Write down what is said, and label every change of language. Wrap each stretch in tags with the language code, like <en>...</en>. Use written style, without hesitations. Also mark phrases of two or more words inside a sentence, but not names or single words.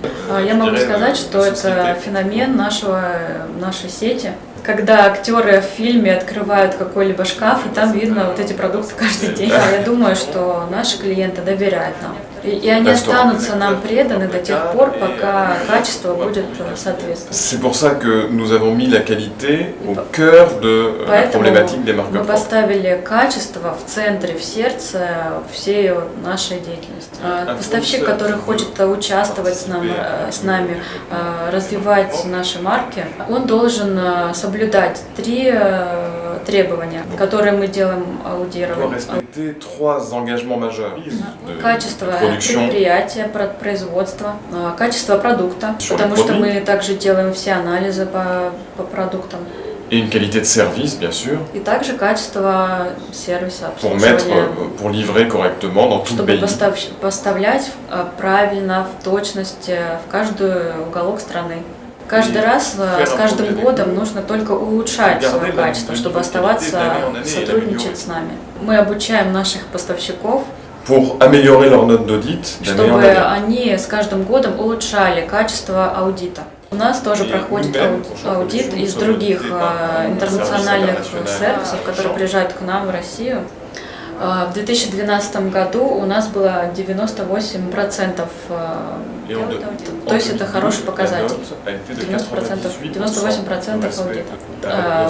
<ru>Я могу сказать, что это феномен нашей сети. Когда актеры в фильме открывают какой-либо шкаф, и там видно вот эти продукты каждый день. Я думаю, что наши клиенты доверяют нам. И они останутся нам преданы до тех пор, пока качество будет соответствовать.</ru> <fr>C'est pour ça que nous avons mis la qualité au cœur de la problématique des marques</fr> <ru>мы</ru> <fr>propres.</fr> <ru>поставили качество в центре, в сердце всей нашей деятельности. Поставщик, который хочет участвовать с нами, развивать наши марки, он должен соблюдать 3 требования, которые мы делаем аудированием. Качество предприятия, производства, качество продукта, потому что мы также делаем все анализы по продуктам.</ru> <fr>Et une qualité de service, bien sûr,</fr> <ru>и также качество сервиса,</ru> <fr>pour livrer correctement dans tout le pays.</fr> <ru>Чтобы поставлять правильно, в точности, в каждый уголок страны. Каждый раз, с каждым годом нужно только улучшать свое качество, чтобы оставаться, сотрудничать с нами. Мы обучаем наших поставщиков,</ru> <fr>pour améliorer leur note d'audit,</fr> <ru>чтобы они с каждым годом улучшали качество аудита. У нас тоже проходит аудит из других интернациональных сервисов, которые приезжают к нам в Россию. В 2012 году у нас было 98%, то есть это хороший показатель, 98% аудита.</ru>